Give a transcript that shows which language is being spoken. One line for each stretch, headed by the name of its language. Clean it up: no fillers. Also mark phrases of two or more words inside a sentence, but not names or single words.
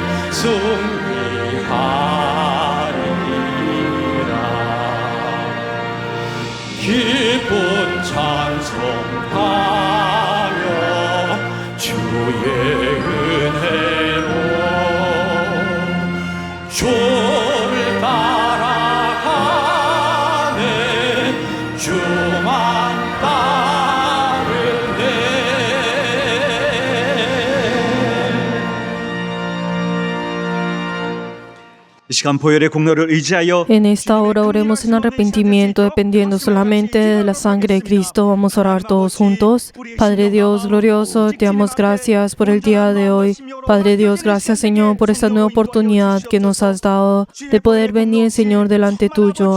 Korean: 승리하리라 기쁜 찬송하며 주의 은혜로 주를 따라가네 주만 따르네 이 시간 보혈의 공로를 의지하여
Spanish: En esta hora oremos en arrepentimiento, dependiendo solamente de la sangre de Cristo. Vamos a orar todos juntos. Padre Dios glorioso, te damos gracias por el día de hoy. Padre Dios, gracias Señor por esta nueva oportunidad que nos has dado de poder venir, Señor, delante tuyo.